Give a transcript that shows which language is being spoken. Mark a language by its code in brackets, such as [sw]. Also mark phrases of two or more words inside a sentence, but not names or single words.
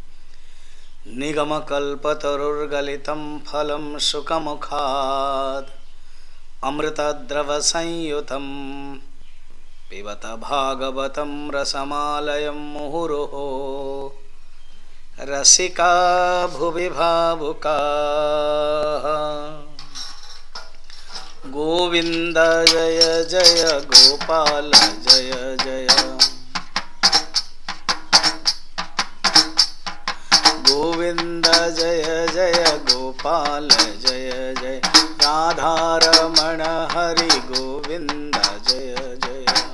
[sa] निगमकल्पतरुर्गलितं फलं शुकमुखात् अमृतद्रवसंयुतं पिबत भागवतं रसमालयं मुहुरुः रसिका भुवि भावुकाः। गोविंद जय जय गोपाल जय जय गोविंद जय जय गोपाल जय जय राधारमण हरि गोविंद जय जय